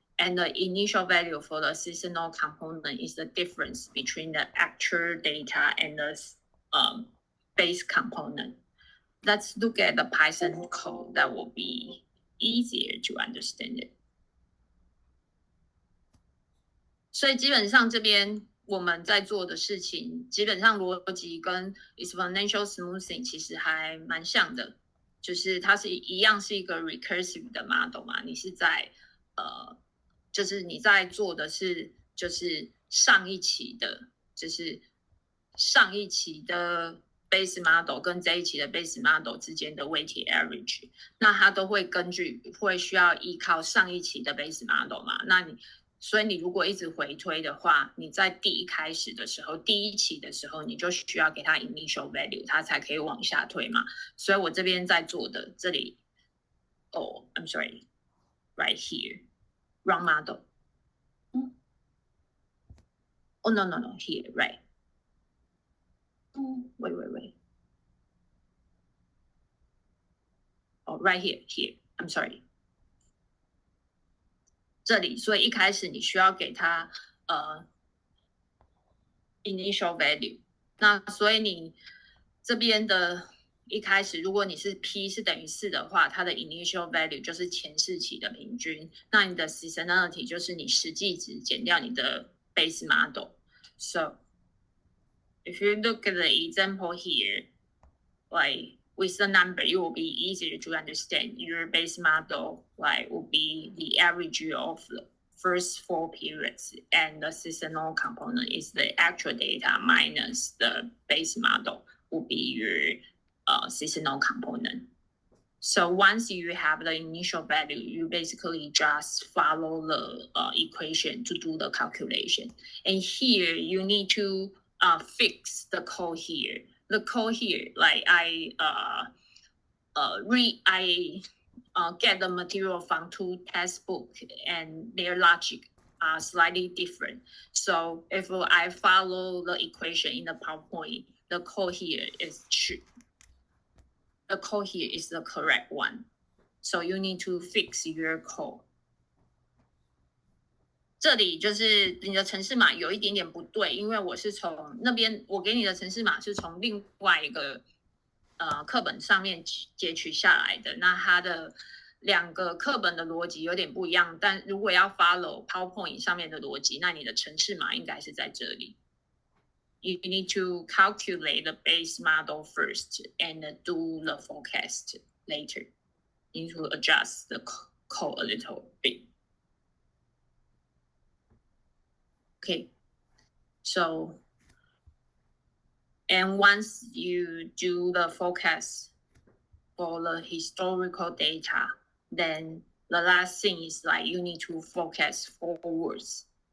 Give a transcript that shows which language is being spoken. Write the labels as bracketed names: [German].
[English] And the initial value for the seasonal component is the difference between the actual data and the base component. Let's look at the Python code that will be easier to understand it. [Chinese] 所以基本上这边我们在做的事情，基本上逻辑跟 exponential smoothing 其实还蛮像的，就是它是一样是一个 recursive 的 model 嘛，你是在就是你在做的是就是上一期的 base model 跟这一期的 base model 之间的 weighted average， 那它都会会需要依靠上一期的 base model 嘛，所以你如果一直回推的话，你在第一期的时候，你就需要给它 initial value， 它才可以往下推嘛。所以我这边在做的这里， [English] I'm sorry, right here, wrong model. Oh no, here, right. Wait. Oh, right here. I'm sorry. [Chinese] 这里，所以一开始你需要给它initial value。那所以你这边的一开始，如果你是 P 是等于4的话，它的 initial value 就是前4期的平均。那你的 seasonality 就是你实际值减掉你的 base model。 [English] So if you look at the example here, like with the number, it will be easier to understand. Your base model will be the average of the first 4 periods, and the seasonal component is the actual data minus the base model will be your seasonal component. So once you have the initial value, you basically just follow the equation to do the calculation. And here you need to fix the code here. The code here, like I get the material from 2 textbooks, and their logic are slightly different. So if I follow the equation in the PowerPoint, the code here is true. The code here is the correct one. So you need to fix your code. [Chinese] 这里就是你的程式码有一点点不对，因为我是从那边我给你的程式码是从另外一个课本上面截取下来的，那它的2个课本的逻辑有点不一样，但如果要 follow PowerPoint 上面的逻辑，那你的程式码应该是在这里。 [English] You need to calculate the base model first and do the forecast later. You need to adjust the code a little bit. Okay, so, and once you do the forecast for the historical data, then the last thing is like you need to forecast forwards.